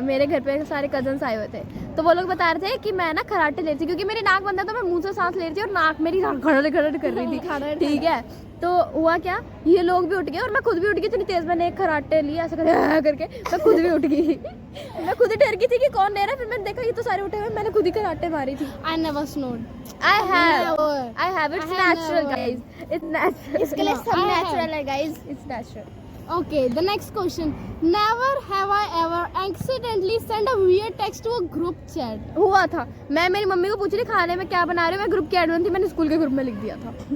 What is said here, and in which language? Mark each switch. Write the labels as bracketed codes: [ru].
[hi] मेरे घर पे सारे कजन्स आए हुए थे। तो वो लोग बता रहे थे कि मैं ना खराटे ले रही थी, क्योंकि मेरी नाक बंद था तो मैं मुंह से सांस ले रही थी और नाक मेरी खड़ड कर रही थी। ठीक है, तो हुआ क्या, ये लोग भी उठ गए और मैं खुद भी उठ गई। इतनी तेज मैंने एक खराटे लिया ऐसे करके मैं खुद भी उठ गई। मैं खुद ही डर गई थी कि कौन ले रहा है। फिर मैंने देखा ये तो सारे उठे हुए, मैंने खुद ही खराटे मारी थी। [en] I never snored. I have it's natural guys, it's natural। [hi] इसके लिए सब नेचुरल है guys. [en] It's natural। Okay, the next question. Never have I ever accidentally sent a weird text to a group chat. [hi] हुआ था। मैं मेरी mummy को पूछ रही खाने में क्या बना रहे हो, मैं ग्रुप की एडमिन थी, मैंने स्कूल के ग्रुप में लिख दिया था।